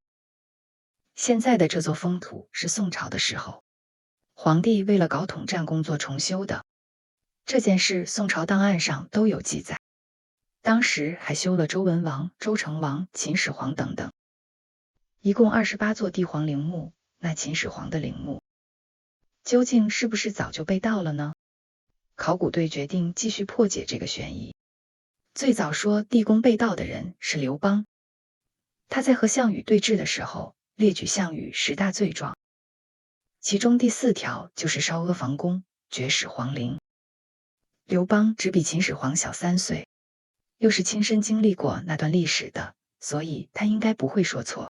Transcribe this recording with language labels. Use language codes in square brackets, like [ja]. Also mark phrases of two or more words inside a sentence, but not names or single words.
[zh] 現在的這座封土是宋朝的時候，皇帝為了搞統戰工作重修的，這件事宋朝檔案上都有記載。當時還修了周文王、周成王、秦始皇等等，一共28座帝皇陵墓。那秦始皇的陵墓究竟是不是早就被盜了呢？考古队決定繼續破解這個懸疑。最早說地宮被盜的人是劉邦，他在和項羽對峙的時候列舉項羽10大罪狀，其中第4條就是燒阿房宮、掘始皇陵。劉邦只比秦始皇小3歲，又是親身經歷過那段歷史的，所以他應該不會說錯。